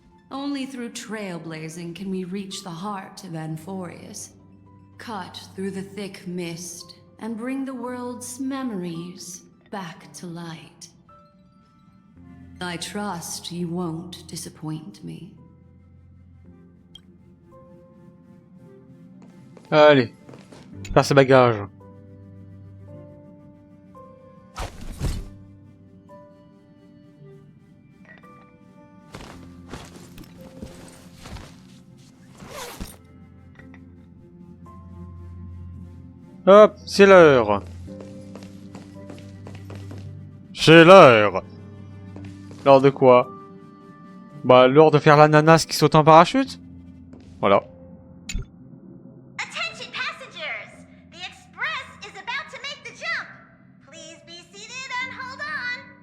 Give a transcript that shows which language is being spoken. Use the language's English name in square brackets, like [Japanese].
[English] Only through trailblazing can we reach the heart of Amphorius, cut through the thick mist, and bring the world's memories back to light. I trust you won't disappoint me. [French] Allez, faire ses bagages. Hop, c'est l'heure. C'est l'heure. L'heure de quoi? Bah, l'heure de faire l'ananas qui saute en parachute. Voilà. [English] Attention passengers! The express is about to make the jump. Please be seated and hold on.